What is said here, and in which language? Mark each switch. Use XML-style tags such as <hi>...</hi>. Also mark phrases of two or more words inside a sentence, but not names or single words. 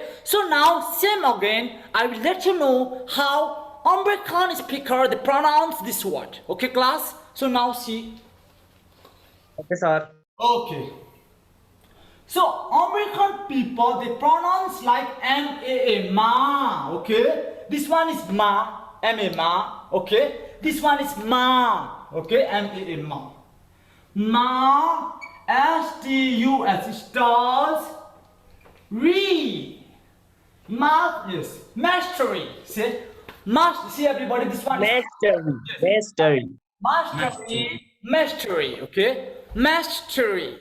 <en>So now, same again, I will let you know how American speaker, they pronounce this word. Okay, class? So now see. Okay, sir. Okay. So American people, they pronounce like M-A-A, ma, okay? This one is ma, M-A, ma, okay? This one is ma, okay? M-A-A, ma. Ma, S-T-U-S, stars, re. Ma, yes, mastery. See? See everybody, this one is Mastery. Mastery. mastery, mastery, okay? Mastery.</en>